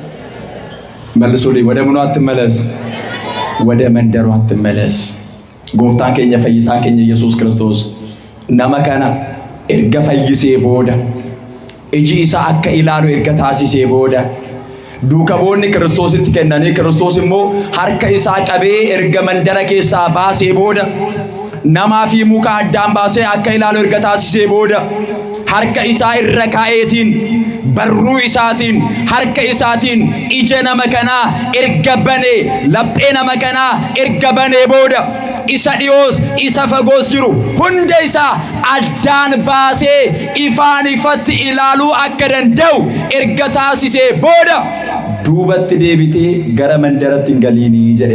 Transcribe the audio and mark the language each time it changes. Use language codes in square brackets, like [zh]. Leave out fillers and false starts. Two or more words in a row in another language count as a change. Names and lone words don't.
[am] መልሱልኝ። ወደ ምኑ አትመለስ? ወደ መንደሩ አትመለስ። [om] Gooftaan keenya Fayyisaan keenya Yesus Kiristoos namakana erga fayyisee booda ija isaa akka ilaalu erga taasisee booda dhukkubni ክርስቶስtti kennani ክርስቶስ immoo harka isaa qabee erga mandara keessaa baasee booda namaa fi muka addaan baasee akka ilaalu erga taasisee booda harka isaa irra kaa'eetiin barruu isaatiin harka isaatiin ija nama kanaa erga banee laphee nama kanaa erga banee booda isa dhiyoos isa fagoos jiru hunda isaa addaan baasee ifaan ifatti ilaaluu akka danda'u erga taasisee booda duubatti deebitee gara mandaratti hin galiinii jedhe.